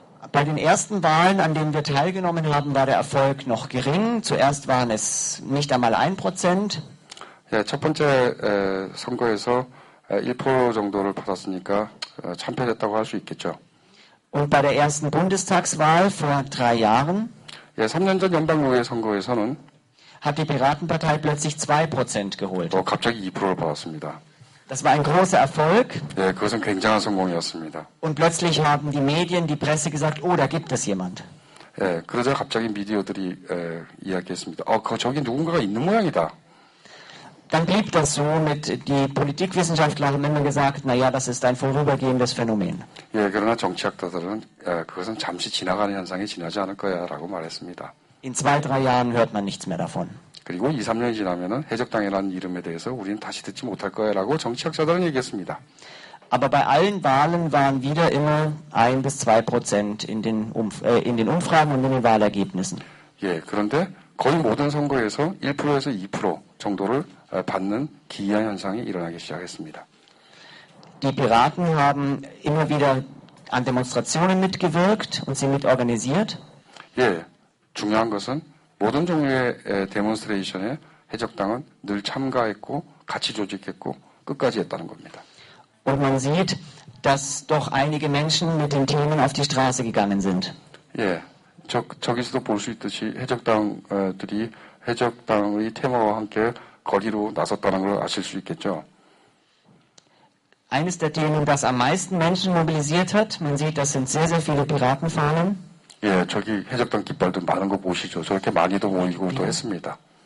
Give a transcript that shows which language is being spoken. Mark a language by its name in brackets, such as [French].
[German] Bei den ersten Wahlen, an denen wir teilgenommen haben, war der Erfolg noch gering. Zuerst waren es nicht einmal 1%. [Korean] 예, 첫 번째 선거에서 1% 정도를 받았으니까 참패됐다고 할 수 있겠죠. [German] Und bei der ersten Bundestagswahl vor 3 Jahren [Korean] 예, 3년 전 연방의회 선거에서는 [German] hat die Piratenpartei plötzlich 2% geholt. [Korean] 또 갑자기 2%를 받았습니다. [German] Das war ein großer Erfolg. [Korean] 예, 그것은 굉장한 성공이었습니다. [German] Und plötzlich haben die Medien, die Presse gesagt, oh, da gibt es jemand. [Korean] 예, 그러자 갑자기 미디어들이 이야기했습니다. 저기 누군가가 있는 모양이다. [German] Dann blieb das so mit, die Politikwissenschaftler haben immer gesagt, naja, das ist ein vorübergehendes Phänomen. [Korean] 예, 그러나 정치학자들은 그것은 잠시 지나가는 현상이 지나지 않을 거야라고 말했습니다. [German] In 2-3 Jahren hört man nichts mehr davon. [Korean] 그리고 2-3년이 지나면은 해적당이라는 이름에 대해서 우리는 다시 듣지 못할 거야라고 정치학자들은 얘기했습니다. [German] Aber bei allen Wahlen waren wieder immer 1-2% in den Umfragen und in den Wahlergebnissen. [Korean] 예, 그런데 거의 모든 선거에서 1%에서 2% 정도를 받는 기이한 현상이 일어나기 시작했습니다. [German] Die Piraten haben immer wieder an Demonstrationen mitgewirkt und sie mitorganisiert. [Korean] 예, 중요한 것은 모든 종류의 데몬스트레이션에 해적당은 늘 참가했고 같이 조직했고 끝까지 했다는 겁니다. [German] Und man sieht, dass doch einige Menschen mit den Themen auf die Straße gegangen sind. [Korean] 예, 저기서도 볼 수 있듯이 해적당들이 해적당의 테마와 함께 거리로 나섰다는 걸 아실 수 있겠죠. [German] Eines der Themen, das am meisten Menschen mobilisiert hat, man sieht, das sind sehr, sehr viele Piratenfahnen. [Korean] 예, 저기 해적당 깃발도 많은 거 보시죠. 저렇게 많이도 모이고 또 했습니다.